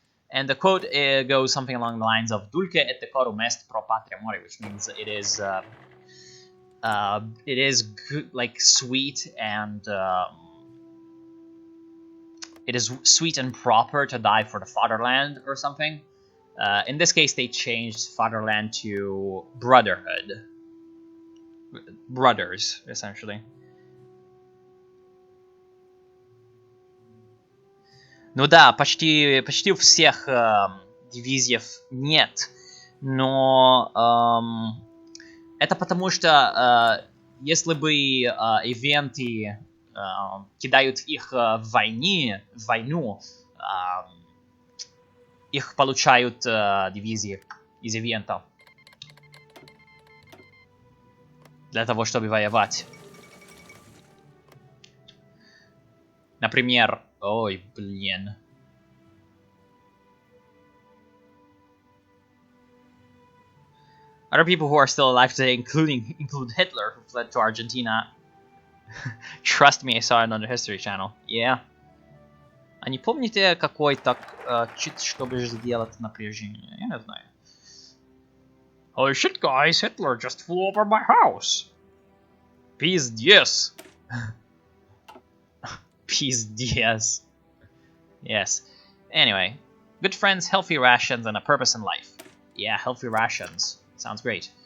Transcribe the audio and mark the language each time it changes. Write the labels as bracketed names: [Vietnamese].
[English] And the quote goes something along the lines of [Latin] Dulce et decorum est pro patria mori, [English] which means it is good, like sweet and it is sweet and proper to die for the fatherland or something. In this case, they changed fatherland to brotherhood. Brothers, essentially. [Russian] Ну да, почти у всех дивизиев нет, но это потому что если бы ивенты кидают их в войну, их получают дивизии из ивентов для того, чтобы воевать. Например, ой, блин. [English] Other people who are still alive today, include Hitler, who fled to Argentina. Trust me, I saw it on the History Channel. Yeah. [Russian] А не помните какой-то чит, чтобы сделать напряжение? Я не знаю. [English] Holy shit, guys! Hitler just flew over my house. [Russian] Пиздец. Пиздец. [English] Yes. Anyway, good friends, healthy rations, and a purpose in life. Yeah, healthy rations. Sounds great.